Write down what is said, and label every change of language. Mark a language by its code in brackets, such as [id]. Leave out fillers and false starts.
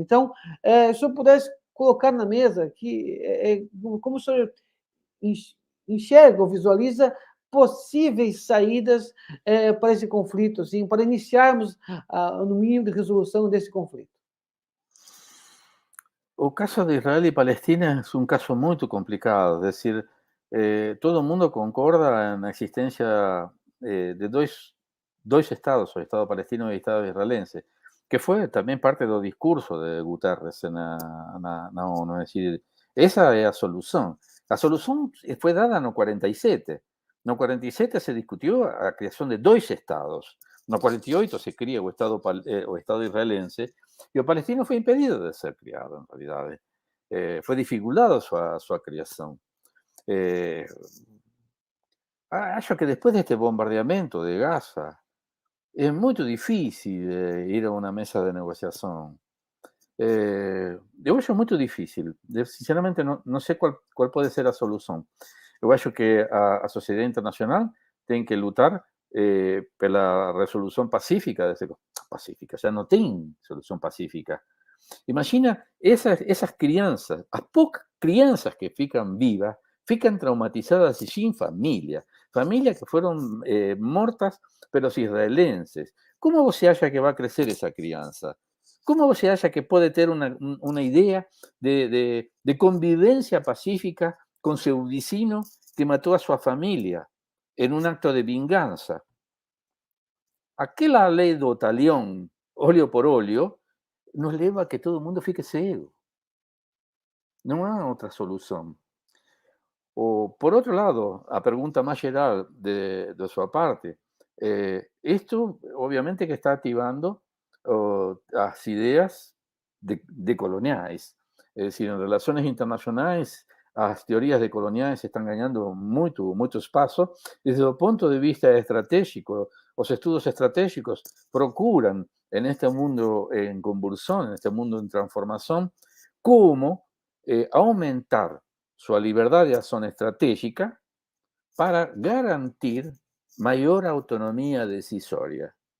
[pt] Então, se o senhor pudesse colocar na mesa que, como o senhor enxerga ou visualiza possíveis saídas para esse conflito, assim, para iniciarmos no mínimo de resolução desse conflito. [es] O caso de Israel y Palestina es un caso muy complicado, es decir, todo el mundo concorda en la existencia de dos estados, [pt] o Estado palestino [es] y Estado israelense, que fue también parte del discurso de Guterres en la ONU, es decir, esa es la solución. La solución fue dada en el 47. En el 47 se discutió la creación de dos estados. En el 48 se cría [pt] o Estado israelense, [es] y el palestino fue impedido de ser criado, en realidad. Fue dificultado su creación. [pt] Acho [es] que después de este bombardeamiento de Gaza, es muy difícil ir a una mesa de negociación. Yo [pt] acho [es] muy difícil. Sinceramente, no sé cuál puede ser la solución. Yo [pt] acho [es] que a sociedad internacional tiene que luchar por la resolución pacífica pacífica, ya no tiene solución pacífica. [pt] Imagina esas crianças, as poucas crianças que ficam vivas, ficam traumatizadas e sem família. Famílias que foram mortas pelos israelenses. Como você acha que vai crescer essa criança? Como você acha que pode ter uma ideia de convivência pacífica com seu vizinho que matou a sua família em um acto de vingança? Aquela lei do talión, óleo por óleo, nos leva a que todo mundo fique cego. Não há outra solução. Por outro lado, a pergunta mais geral de sua parte, isto obviamente que está ativando as ideias decoloniais. [es] Es decir, en relaciones [pt] internacionais, as teorias decoloniais estão ganhando muito espaço. Desde o ponto de vista estratégico, os estudos estratégicos [es] procuran en este mundo en convulsión, en este mundo en transformación, cómo aumentar su libertad de acción estratégica para garantir mayor autonomía decisoria.